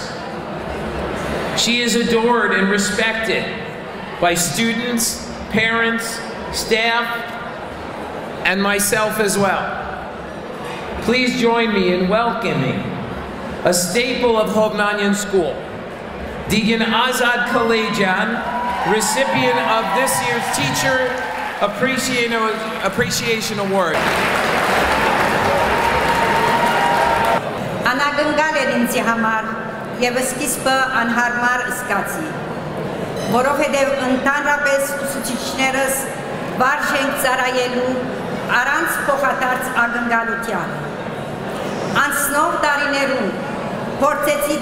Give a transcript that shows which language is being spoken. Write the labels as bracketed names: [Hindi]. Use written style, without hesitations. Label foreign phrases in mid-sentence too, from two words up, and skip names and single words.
[English] She is adored and respected by students, parents, staff, and myself as well. Please join me in welcoming a staple of Hovnanian School, Deacon Azad Kalejan, recipient of this year's Teacher Appreciation Award. [Armenian] Անագնգալ էր ինձի համար և սկիզբը անհարմար զգացի, որովհետև ընդհանրապես ուսուցիչներս վարժ ենք ծառայելու առանց փոխադարձ ակնկալության։ Անցնող տարիներում փորձեցի